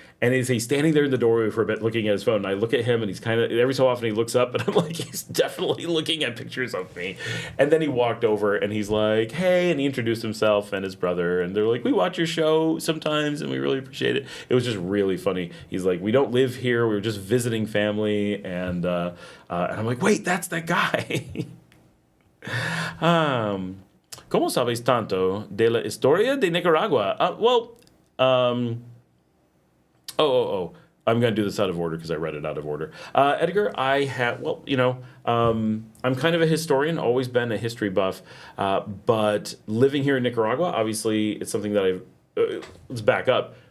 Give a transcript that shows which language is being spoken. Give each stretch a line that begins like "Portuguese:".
English: And he's standing there in the doorway for a bit looking at his phone. And I look at him and he's kind of, every so often he looks up and I'm like, he's definitely looking at pictures of me. And then he walked over and he's like, hey, and he introduced himself and his brother. And they're like, we watch your show sometimes and we really appreciate it. It was just really funny. He's like, we don't live here. We were just visiting family. And I'm like, wait, that's that guy.
Spanish: ¿Cómo sabes tanto de la historia de Nicaragua?
English: I'm going to do this out of order because I read it out of order. Edgar, I'm kind of a historian, always been a history buff, but living here in Nicaragua, obviously, it's something that let's back up.